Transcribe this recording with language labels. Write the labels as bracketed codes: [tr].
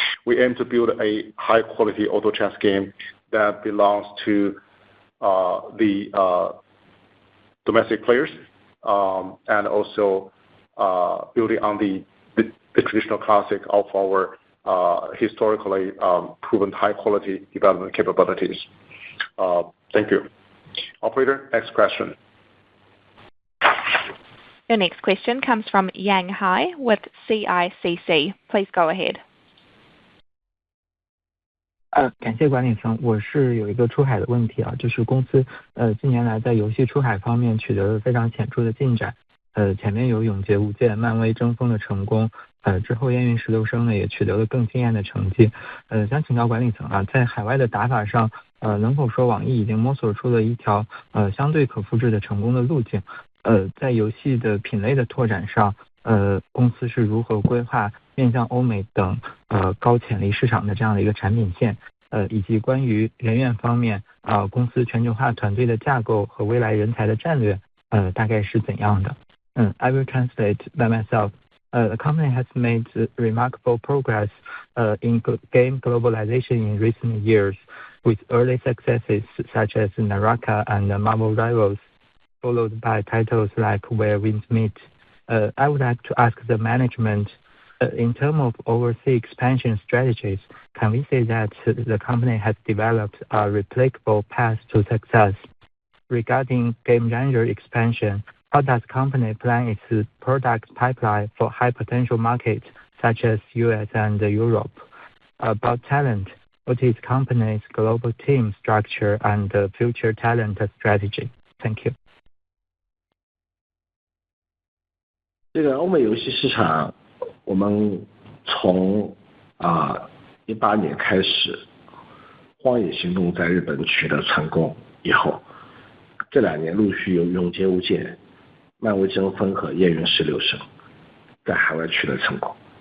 [en] We aim to build a high-quality auto chess game that belongs to the domestic players, and also building on the traditional classic of our historically proven high-quality development capabilities. Thank you. Operator, next question. Your next question comes from Yang Hai with CICC. Please go ahead. [zh] 感谢管理层，我是有一个出海的问题啊，就是公司近年来在游戏出海方面取得了非常显著的进展，前面有永劫无间、漫威争锋的成功，之后烟云16升呢也取得了更惊艳的成绩。想请教管理层啊，在海外的打法上，能否说网易已经摸索出了一条相对可复制的成功的路径？在游戏的品类的拓展上，公司是如何规划面向欧美等高潜力市场的这样的一个产品线？以及关于人员方面，公司全球化团队的架构和未来人才的战略，大概是怎样的？ [en] I will translate by myself. The company has made remarkable progress in game globalization in recent years, with early successes such as Naraka and Marvel Rivals, followed by titles like Where Winds Meet. I would like to ask the management, in terms of overseas expansion strategies, can we say that the company has developed a replicable path to success? Regarding game genre expansion, how does the company plan its product pipeline for high potential markets such as US and Europe? About talent, what is the company's global team structure and future talent strategy? Thank you. [zh] 这个欧美游戏市场，我们从18年开始，荒野行动在日本取得成功以后，这2年陆续有永劫无间、漫威争锋和烟云16升在海外取得成功。